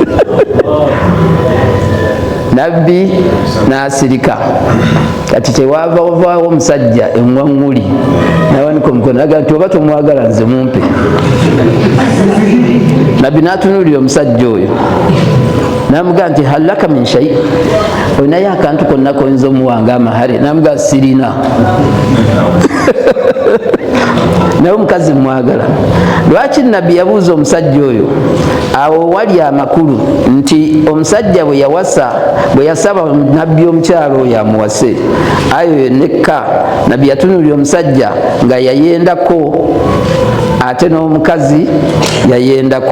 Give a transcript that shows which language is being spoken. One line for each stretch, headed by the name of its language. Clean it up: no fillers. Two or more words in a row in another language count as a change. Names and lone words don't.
Ganda: Nabbi n'asirika. Kati tewavaawo omusajja enwaŋŋuli n'awanika omukono n'agamba nti oba tomwagala nze mumpe. Nabbi n'atunuulira omusajja oyo n'amugaa nti
Arabic: هل لك من شيء,
Ganda: olinayo akantu konna koyinza omuwanga amahare? N'amugaa sirina. Naye omukazi mwagala. Lwaki Nabbi yabuuza omusajja oyo? Awo wali amakulu nti omusajja bwe yawasa, bwe yasaba Nabbi omukyalo oyo amuwase, ayo nekka Nabbi yatunuulira omusajja nga yayendako ate n'omukazi yayendako.